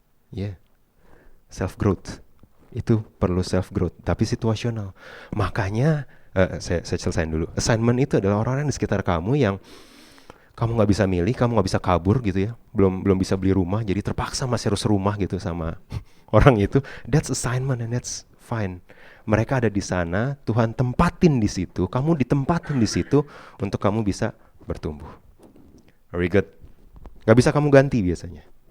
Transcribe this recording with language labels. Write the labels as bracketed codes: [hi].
[id] Ya, self-growth. Itu perlu self-growth, tapi situasional. Makanya, saya selesaiin dulu. Assignment itu adalah orang-orang di sekitar kamu yang kamu nggak bisa milih, kamu nggak bisa kabur gitu ya. Belum bisa beli rumah, jadi terpaksa masih harus rumah gitu sama orang itu. [en] That's assignment and that's fine. [id] Mereka ada di sana, Tuhan tempatin di situ, kamu ditempatin di situ untuk kamu bisa bertumbuh. [en] Very good. [id] Gak bisa kamu ganti biasanya.